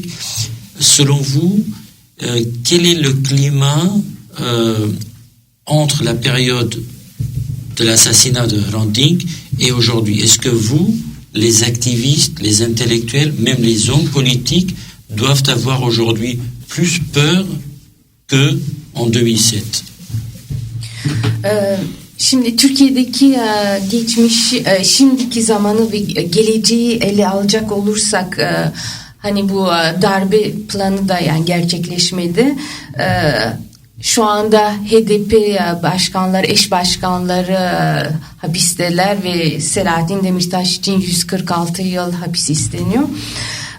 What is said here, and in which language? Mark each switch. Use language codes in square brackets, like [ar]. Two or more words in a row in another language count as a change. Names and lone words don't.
[fr] Selon vous, quel est le climat entre la période de l'assassinat de Hrant Dink et aujourd'hui? Est-ce que vous, les activistes, les intellectuels, même les hommes politiques, doivent avoir aujourd'hui plus peur que en 2007? [tr] Şimdi Türkiye'deki şimdiki zamanı ve geleceği ele alacak olursak, hani bu darbe planı da yani gerçekleşmedi. Şu anda HDP başkanları, eş başkanları hapisteler ve Selahattin Demirtaş için 146 yıl hapis isteniyor.